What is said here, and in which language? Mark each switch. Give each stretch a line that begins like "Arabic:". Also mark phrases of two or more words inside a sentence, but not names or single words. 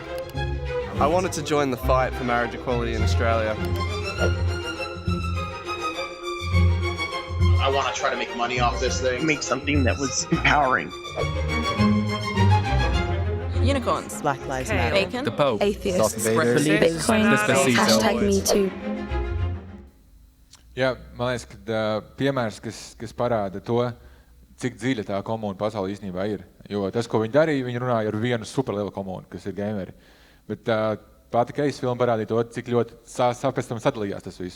English: I wanted to join the fight for marriage equality in Australia. I want to try to make money off this thing. Make something that was empowering. Unicorns. Black Lives Matter. Bacon. The Pope. Atheists. Bitcoin. #MeToo.
Latvian: Jā, man liekas, ka piemērs, kas parāda to, cik dziļa tā komuna pasaulē īstenībā ir. Jo tas, ko viņi darīja, viņi runāja ar vienu superlielu komunu, kas ir gameri. Bet pati case filma parādīja to, cik ļoti pēc tam sadalījās tas viss.